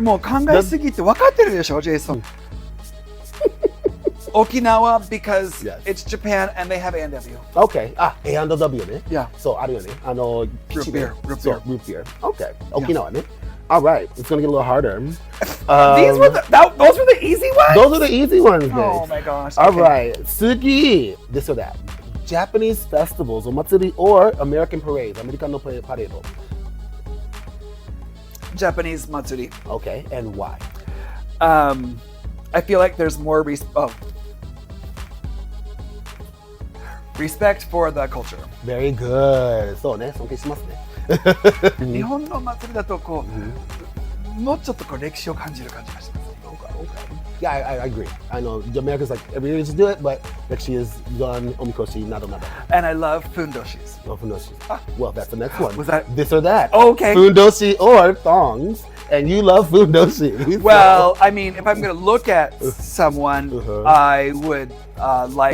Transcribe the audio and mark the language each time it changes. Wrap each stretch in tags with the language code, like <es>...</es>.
<ja>もう考えすぎて分かってるでしょ、ジェイソン。</ja> <en>Okinawa because it's Japan and they have A&W. Okay. A&W ね。 Yeah.</en> <ja>そう、あるよね。</ja> <en>Root beer. root beer. Okay. Okinawa ね。All right. It's going to get a little harder. Those were the easy ones? Those are the easy ones, babe. Oh my gosh. All okay. right. Sugi. This or that. Japanese festivals, omatsuri, or American parades. American no parade. Japanese matsuri. Okay. And why? I feel like there's more respect for the culture. Very good.</en> <ja>そうね、尊敬しますね。日本の祭りだとこう、もうちょっとこう歴史を感じる感じがします。</ja> <en>Okay. Yeah, I agree. I know the Americans like every year just do it, but actually is done omikoshi nado. And I love fundoshis. Oh, fundoshi. Well, that's the next one. Was that this or that? Okay. Fundoshi or thongs, and you love fundoshi. Well, I mean, if I'm going to look at someone, I would like</en>